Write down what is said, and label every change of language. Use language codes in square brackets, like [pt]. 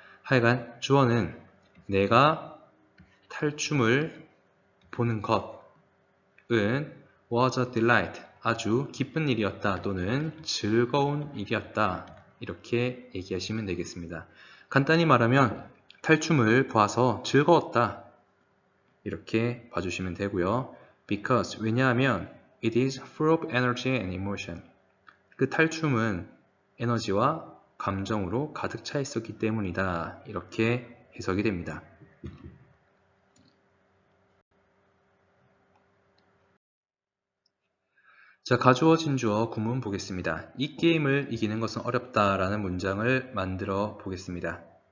[ko] 하여간 주어는 내가 탈춤을 보는 것은 [en] was a delight, [ko] 아주 기쁜 일이었다 또는 즐거운 일이었다 이렇게 얘기하시면 되겠습니다. 간단히 말하면 탈춤을 봐서 즐거웠다 이렇게 봐주시면 되고요. [en] Because, [ko] 왜냐하면 [en] it is full of energy and emotion. [ko] 그 탈춤은 에너지와 감정으로 가득 차 있었기 때문이다. 이렇게 해석이 됩니다. 자, 가주어, 진주어, 구문 보겠습니다. 이 게임을 이기는 것은 어렵다라는 문장을 만들어 보겠습니다.